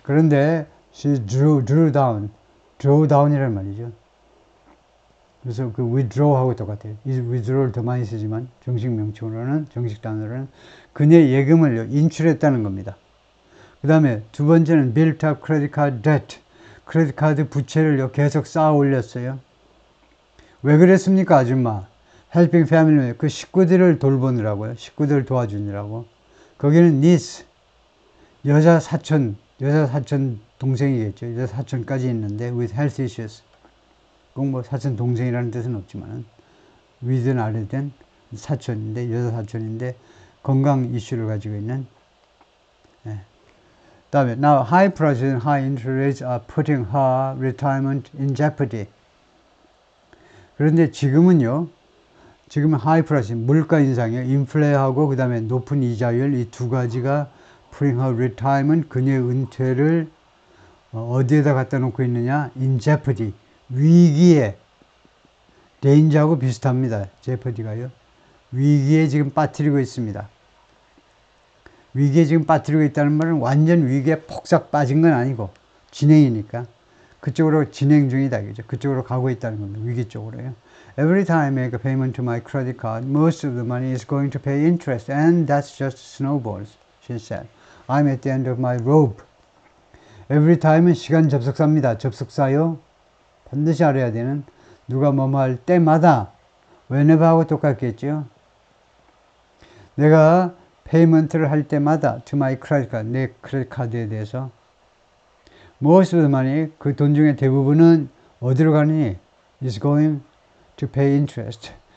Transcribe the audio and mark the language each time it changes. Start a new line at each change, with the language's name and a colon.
Korean: 그런데
English: she drew down
Korean: 이란 말이죠. 그래서 그 withdraw하고 똑같아요. 이 withdraw를 더 많이 쓰지만 정식 단어로는 그녀의 예금을 인출했다는 겁니다. 그 다음에 두 번째는
English: built up credit card debt.
Korean: 크레딧 카드 부채를 계속 쌓아 올렸어요. 왜 그랬습니까, 아줌마?
English: helping family,
Korean: 그 식구들을 돌보느라고요. 식구들을 도와주느라고. 거기는 niece, 여자 사촌 동생이겠죠. 여자 사촌까지 있는데
English: with health issues.
Korean: 꼭 뭐 사촌 동생이라는 뜻은 없지만 위든 아래든 사촌인데 여자 사촌인데 건강 이슈를 가지고 있는. 다음에
English: now high prices and high interest rates are putting her retirement in jeopardy.
Korean: 그런데 지금은
English: high price
Korean: 물가 인상이요, 인플레하고 그 다음에 높은 이자율 이 두 가지가
English: putting her retirement
Korean: 그녀의 은퇴를 어디에다 갖다 놓고 있느냐?
English: in jeopardy.
Korean: 위기에, danger하고 비슷합니다. jeopardy가요. 위기에 지금 빠뜨리고 있습니다. 위기에 지금 빠뜨리고 있다는 말은 완전 위기에 폭삭 빠진 건 아니고 진행이니까 그쪽으로 진행 중이다. 그죠? 그쪽으로 가고 있다는 겁니다. 위기 쪽으로요.
English: Every time I make a payment to my credit card, most of the money is going to pay interest and that's just snowballs, she said. I'm at the end of my rope. Every time
Korean: 은 시간 접속사입니다. 접속사요. 반드시 알아야 되는 누가 뭐뭐 할 때마다 whenever하고 똑같겠죠. 내가 페이먼트를 할 때마다
English: to my credit card,
Korean: 내 크레딧 카드에 대해서
English: most of the money,
Korean: 그 돈 중에 대부분은 어디로 가느니
English: is going to pay interest.